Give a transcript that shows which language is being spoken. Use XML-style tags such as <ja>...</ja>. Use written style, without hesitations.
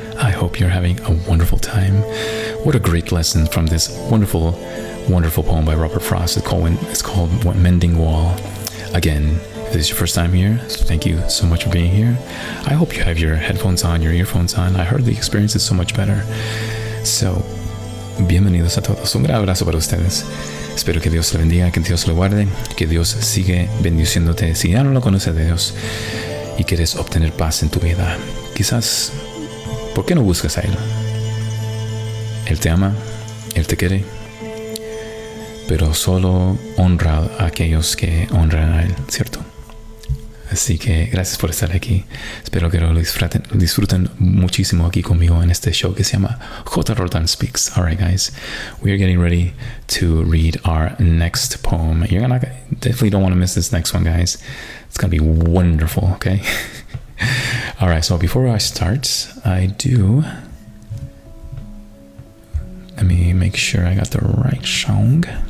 <en>I hope you're having a wonderful time. What a great lesson from this wonderful, wonderful poem by Robert Frost. It's called Mending Wall. Again, if this is your first time here, thank you so much for being here. I hope you have your headphones on, your earphones on. I heard the experience is so much better.</en> <es>So, bienvenidos a todos. Un gran abrazo para ustedes. Espero que Dios le bendiga, que Dios le guarde, que Dios sigue bendiciéndote. Si ya no lo conoces de Dios y quieres obtener paz en tu vida, quizás, ¿por qué no buscas a Él? Él te ama, Él te quiere, pero solo honra a aquellos que honran a Él, ¿cierto? Así que gracias por estar aquí. Espero que lo disfruten muchísimo aquí conmigo en este show que se llama J.</es> <en>Roland Speaks. All right, guys, we are getting ready to read our next poem. Definitely don't want to miss this next one, guys. It's gonna be wonderful. Okay. All right. So before I start, let me make sure I got the right song.</en>